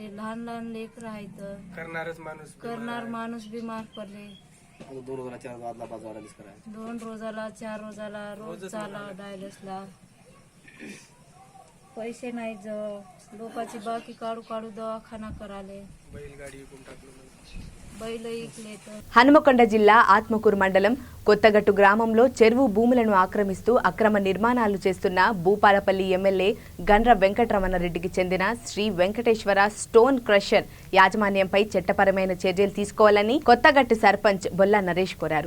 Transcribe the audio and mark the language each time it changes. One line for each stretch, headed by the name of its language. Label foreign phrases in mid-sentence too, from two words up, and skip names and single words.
Marathi: लहान लहान लेकरं आहेत, करणार माणूस बिमार पडले. 2 रोजाला 4 रोजाला रोज चाला डायलिसला. पैसे नाही जवळ, लोकांची बाकी काढू काढू दवाखाना कराले. बैल इकले तर.
Telugu: హనుమకొండ జిల్లా ఆత్మకూరు మండలం కొత్తగట్టు గ్రామంలో చెరువు భూములను ఆక్రమిస్తూ అక్రమ నిర్మాణాలు చేస్తున్న భూపాలపల్లి ఎమ్మెల్యే గండ్ర వెంకటరమణారెడ్డికి చెందిన శ్రీ వెంకటేశ్వర స్టోన్ క్రషర్ యాజమాన్యంపై చట్టపరమైన చర్యలు తీసుకోవాలని కొత్తగట్టు సర్పంచ్ బొల్ల నరేష్ కోరారు.